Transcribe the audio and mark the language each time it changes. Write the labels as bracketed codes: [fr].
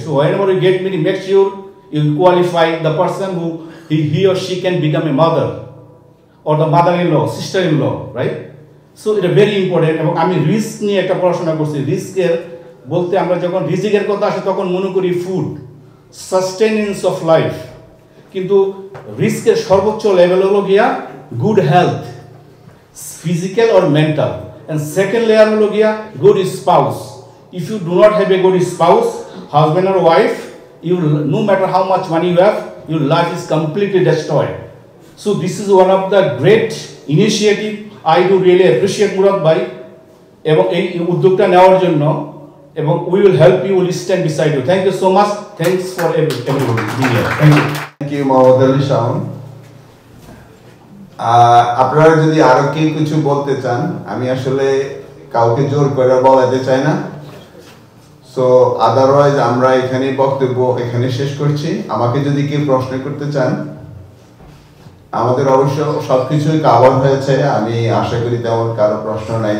[en] So whenever you get married, make sure you qualify the person who he or she can become a mother or the mother-in-law, sister-in-law, right? So it is very important. [bn] এবং আমি risk নিয়ে একটা পড়াশোনা করছি। রিস্কের বলতে আমরা যখন রিজিকের কথা আসে তখন মনে করি ফুড, [en] sustenance of life, [bn] কিন্তু রিস্কের সর্বোচ্চ লেভেল হলো গিয়া good health, [en] physical or mental, and second layer [bn] হলো গিয়া good spouse. [en] If you do not have a good spouse, husband or wife, you no matter how much money you have, your life is completely destroyed. So this is one of the great initiative. I do really appreciate Murad bhai [bn] এবং এই উদ্যোগটা নেওয়ার জন্য, এবং [en] we will help you, will stand beside you. Thank you so much. Thanks for everybody being here. Thank you. Thank you Mohammad Ali Shawon. [bn] আপনারা যদি আরো কেউ কিছু বলতে চান, আমি আসলে কাউকে জোর করে বলাতে চাই না। সো আদারওয়াইজ আমরা এখানে বক্তব্য এখানে শেষ করছি। আমাকে যদি কেউ প্রশ্ন করতে চান, আমাদের অবশ্য সবকিছুই কভার হয়েছে, আমি আশা করি তেমন কারো প্রশ্ন নাই।